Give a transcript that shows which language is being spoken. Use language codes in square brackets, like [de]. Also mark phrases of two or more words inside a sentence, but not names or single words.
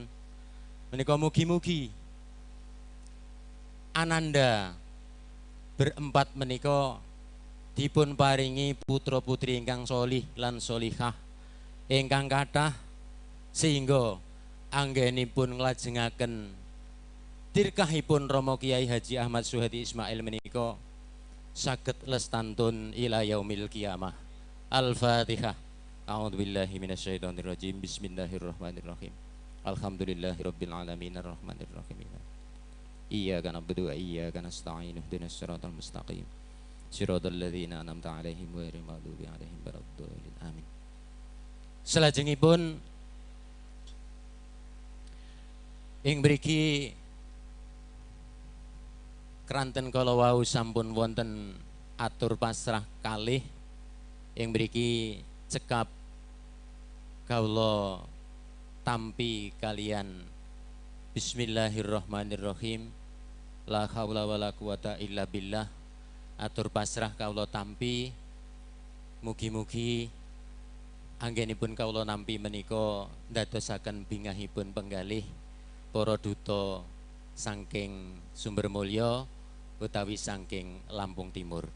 [jv] Menika mugi-mugi ananda berempat menika dipun paringi putra putri ingkang solih lan solihah ingkang kathah sehingga anggenipun nglajengaken tirkahipun Romo Kiai Haji Ahmad Zuhadi Ismail menika saged lestantun [ar] إلى يوم القيامة. Al-Fatihah. أعوذ بالله من الشيطان الرجيم. بسم الله الرحمن الرحيم. الحمد لله رب العالمين الرحمن الرحيم. إياك نعبد وإياك نستعين اهدنا الصراط المستقيم. صراط الذين أنعمت عليهم غير المغضوب عليهم ولا الضالين. Amin. [jv] Salajengipun ing mriki kranten kala wau sampun wonten atur pasrah kalih ing mriki cekap kawula tampi kalian Bismillahirrahmanirrahim. [ar] لا حول ولا قوة إلا بالله. [jv] Atur pasrah kawula tampi mugi-mugi anggenipun kawula nampi menika ndadosaken bingahipun penggalih para duta saking Sumber Mulya utawi saking Lampung Timur.